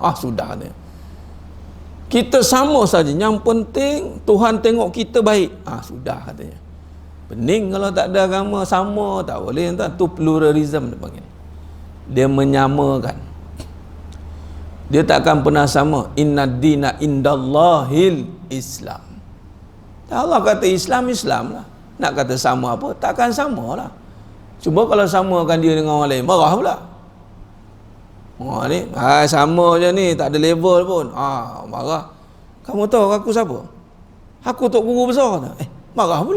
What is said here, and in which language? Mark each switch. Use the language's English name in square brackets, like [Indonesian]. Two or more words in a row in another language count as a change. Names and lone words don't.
[Malay] Sudah ni. Kita sama saja. Yang penting Tuhan tengok kita baik. Sudah katanya. Pening kalau tak ada agama sama, tak boleh. Tu pluralism dia panggil. Dia menyamakan. Dia tak akan pernah sama. [Arabic] إن الدين عند الله الإسلام. [Malay] Allah kata Islam lah. Nak kata sama apa? Takkan sama lah. Cuba kalau samakan dia dengan orang lain, marah pula. Ni sama je ni, tak ada level pun. Marah. Kamu tahu aku siapa? Aku tok guru besar kata. Marah pula.